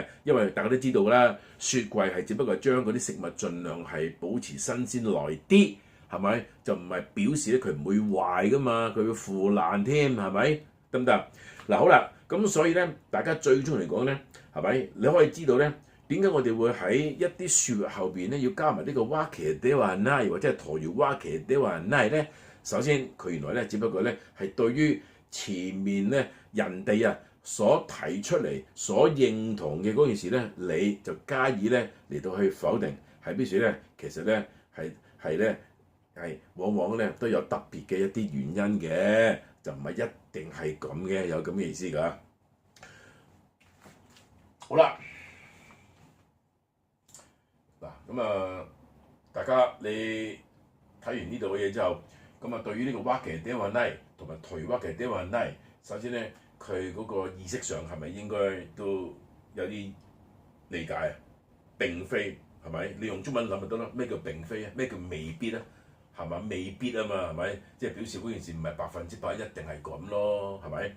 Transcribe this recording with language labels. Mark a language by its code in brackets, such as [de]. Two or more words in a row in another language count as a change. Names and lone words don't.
[yue] 因為大家都知道啦，雪櫃係只不過將嗰啲食物盡量係保持新鮮耐啲，係咪？就唔係表示咧佢唔會壞噶嘛，佢會腐爛添，係咪？得唔得？嗱好啦，咁所以咧，大家最終嚟講咧，係咪？你可以知道咧，點解我哋會喺一啲説後邊咧要加埋呢個 [ja] わけではない [yue] 或者係托住わけではない咧？首先佢原來咧，只不過咧係對於前面咧人哋啊所提出嚟、所認同嘅嗰件事咧，你就加以咧嚟到去否定，係表示咧其實咧係往往咧都有特別嘅一啲原因嘅，就唔係一定係咁嘅，有咁嘅意思㗎。好啦，嗱咁啊，大家你睇完呢度嘅嘢之後，咁啊對於呢個 [ja] わけではない [yue] 同埋退 [ja] わけではない， [yue] 首先咧。佢嗰個意識上係咪應該都有啲理解啊？並非係咪？你用中文諗就得咯。咩叫並非啊？咩叫未必啊？係咪？未必啊嘛，係咪？即係表示嗰件事唔係100%一定係咁咯，係咪？